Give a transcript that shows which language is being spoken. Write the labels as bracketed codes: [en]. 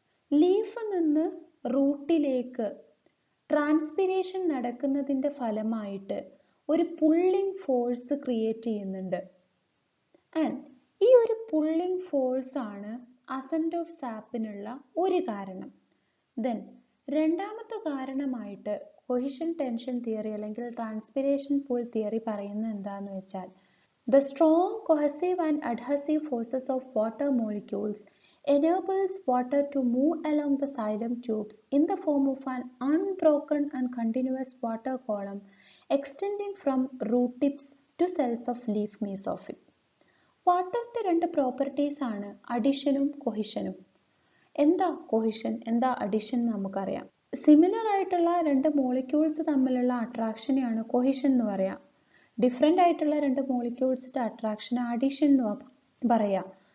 [ml] ലീഫിൽ നിന്ന് റൂട്ടിലേക്ക് ട്രാൻസ്പിരേഷൻ നടക്കുന്നതിൻ്റെ ഫലമായിട്ട് ഒരു പുള്ളിംഗ് ഫോഴ്സ് ക്രിയേറ്റ് ചെയ്യുന്നുണ്ട്. ആൻഡ് ഈ ഒരു പുള്ളിംഗ് ഫോഴ്സ് ആണ് അസെൻഡ് ഓഫ് സാപ്പിനുള്ള ഒരു കാരണം. ദെൻ രണ്ടാമത്തെ കാരണമായിട്ട് കൊഹിഷൻ ടെൻഷൻ തിയറി അല്ലെങ്കിൽ ട്രാൻസ്പിരേഷൻ പുൾ തിയറി പറയുന്നത് എന്താണെന്ന് വെച്ചാൽ, [en] the strong cohesive and adhesive forces of water molecules enables water to move along the xylem tubes in the form of an unbroken and continuous water column extending from root tips to cells of leaf mesophyll. [ml] വാട്ടറിൻ്റെ രണ്ട് properties ആണ് അഡിഷനും കൊഹിഷനും. എന്താ cohesion, എന്താ addition നമുക്കറിയാം. Similar ആയിട്ടുള്ള രണ്ട് molecules തമ്മിലുള്ള അട്രാക്ഷനെയാണ് cohesion എന്ന് പറയാം. ഡിഫറെൻ്റ് ആയിട്ടുള്ള രണ്ട് മോളിക്യൂൾസിൻ്റെ അട്രാക്ഷൻ അഡിഷൻ എന്ന് പറയാം.